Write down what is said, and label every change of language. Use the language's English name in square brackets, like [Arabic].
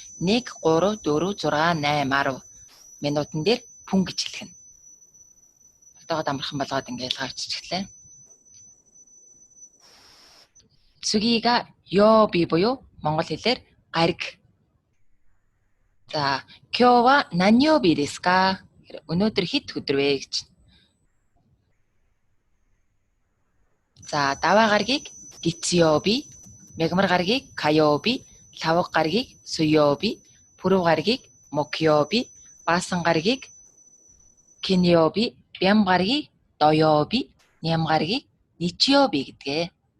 [Mongolian] 1, 3, 4, 6, 8, 10 минутын дээр пүн гэж хэлэх нь. Тогтоогод амархан болгоод ингээд ялгаарчихлаа. [Japanese] 次が曜日 [Mongolian] буюу монгол хэлээр гариг. [Japanese] За今日は何曜日ですか? [Mongolian] өнөөдөр хэд өдөр вэ гэж. За даваа гаригийг 月曜日, мягмар гаригийг 火曜日, лавг гаригийг 水曜日, пүрэв гаригийг 木曜日, баасан гаригийг 金曜日, бям гаригийг 土曜日, ням гаригийг 日曜日гэдгээ.